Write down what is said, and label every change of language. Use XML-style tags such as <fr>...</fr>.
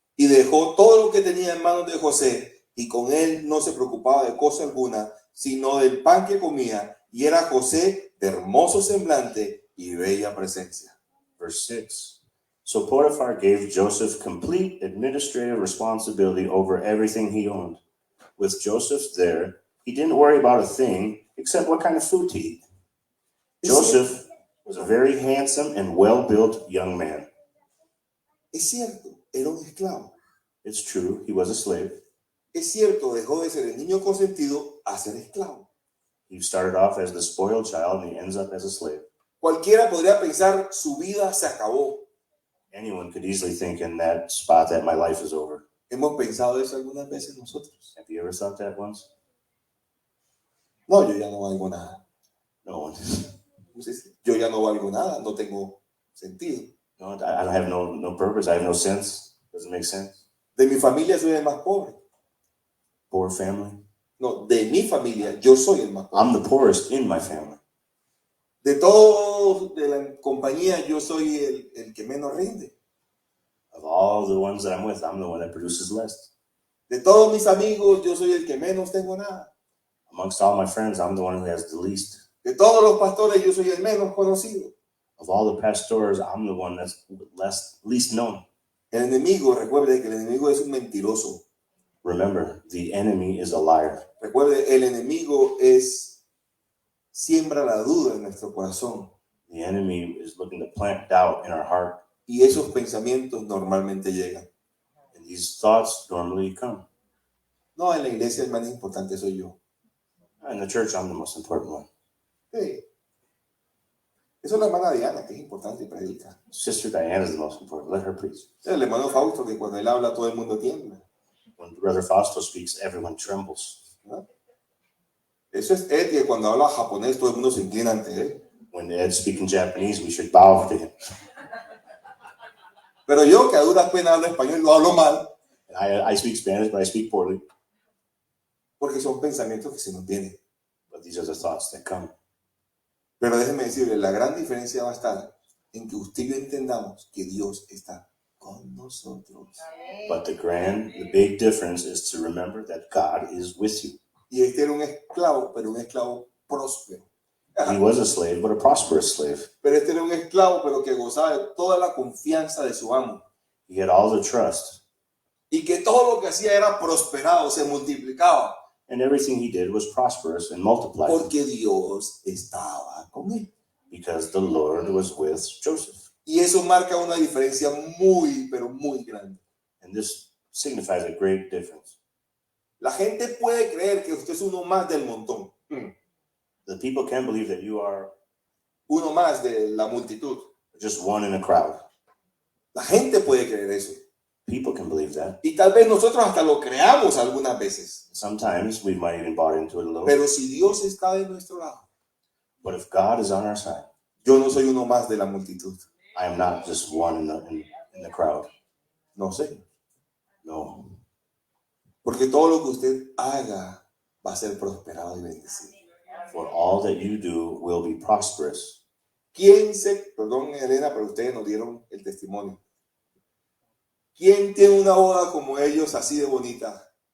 <es>Y dejó todo lo que tenía en manos de José, y con él no se preocupaba de cosa alguna, sino del pan que comía, y era José de hermoso semblante y bella presencia.</es> <en>Verse 6. So Potiphar gave Joseph complete administrative responsibility over everything he owned. With Joseph there, he didn't worry about a thing except what kind of food to eat. Joseph was a very handsome and well-built young man.</en> <es>Es cierto, era un esclavo.</es> <en>It's true, he was a slave.</en> <es>Es cierto, dejó de ser el niño consentido a ser esclavo.</es> <en>He started off as the spoiled child and he ends up as a slave.</en> <es>Cualquiera podría pensar, su vida se acabó.</es> <en>Anyone could easily think in that spot that my life is over.</en> <es>¿Hemos pensado eso algunas veces nosotros?</es> <en>Have you ever thought that once?</en> <es>No, yo ya no valgo nada.</es> <en>No one.</en> <es>Yo ya no valgo nada, no tengo sentido.</es> <en>No, I have no purpose. I have no sense. Doesn't make sense.</en> <es>De mi familia soy el más pobre.</es> <en>Poor family.</en> <es>No, de mi familia yo soy el más pobre.</es> <en>I'm the poorest in my family.</en> <es>De todos de la compañía yo soy el que menos rinde.</es> <en>Of all the ones that I'm with, I'm the one that produces less.</en> <es>De todos mis amigos yo soy el que menos tengo nada.</es> <en>Amongst all my friends, I'm the one who has the least.</en> <es>De todos los pastores yo soy el menos conocido.</es> <en>Of all the pastors, I'm the one that's least known.</en> <es>El enemigo, recuerde que el enemigo es un mentiroso.</es> <en>Remember, the enemy is a liar.</en> <es>Recuerde, el enemigo siembra la duda en nuestro corazón.</es> <en>The enemy is looking to plant doubt in our heart.</en> <es>Y esos pensamientos normalmente llegan.</es> <en>And these thoughts normally come.</en> <es>No, en la iglesia el más importante soy yo.</es> <en>In the church, I'm the most important one.</en> <es>Sí. Eso es la hermana Diana, que es importante y predica.</es> <en>Sister Diana is the most important. Let her preach.</en> <es>El hermano Fausto, que cuando él habla todo el mundo tiembla.</es> <en>When Brother Fausto speaks, everyone trembles.</en> <es>¿No? Eso es Ed, que cuando habla japonés todo el mundo se inclina ante él.</es> <en>When Ed's speaking Japanese, we should bow to him.</en> <es>Pero yo, que a duras penas hablo español, lo hablo mal.</es> <en>And I speak Spanish, but I speak poorly.</en> <es>Porque son pensamientos que se nos vienen.</es> <en>But these are the thoughts that come.</en> <es>Pero déjeme decirle, la gran diferencia va a estar en que usted y yo entendamos que Dios está con nosotros.</es> <en>But the big difference is to remember that God is with you.</en> <es>Y este era un esclavo, pero un esclavo próspero.</es> <en>He was a slave, but a prosperous slave.</en> <es>Pero este era un esclavo, pero que gozaba de toda la confianza de su amo.</es> <en>He had all the trust.</en> <es>Y que todo lo que hacía era prosperado, se multiplicaba.</es> <en>And everything he did was prosperous and multiplied.</en> <es>Porque Dios estaba con él.</es> <en>Because the Lord was with Joseph.</en> <es>Y eso marca una diferencia muy, pero muy grande.</es> <en>And this signifies a great difference.</en> <es>La gente puede creer que usted es uno más del montón.</es> <en>The people can believe that you are</en> <es>Uno más de la multitud.</es> <en>just one in a crowd.</en> <es>La gente puede creer eso.</es> <en>People can believe that.</en> <es>Y tal vez nosotros hasta lo creamos algunas veces.</es> <en>Sometimes we might even bought into it a little.</en> <es>Pero si Dios está de nuestro lado,</es> <en>But if God is on our side,</en> <es>yo no soy uno más de la multitud.</es> <en>I am not just one in the crowd.</en> <es>No sé.</es> <en>No.</en> <es>Porque todo lo que usted haga va a ser prosperado y bendecido.</es> <en>For all that you do will be prosperous.</en> <es>Perdón Elena, pero ustedes nos dieron el testimonio. ¿Quién tiene una boda como ellos así de bonita?</es>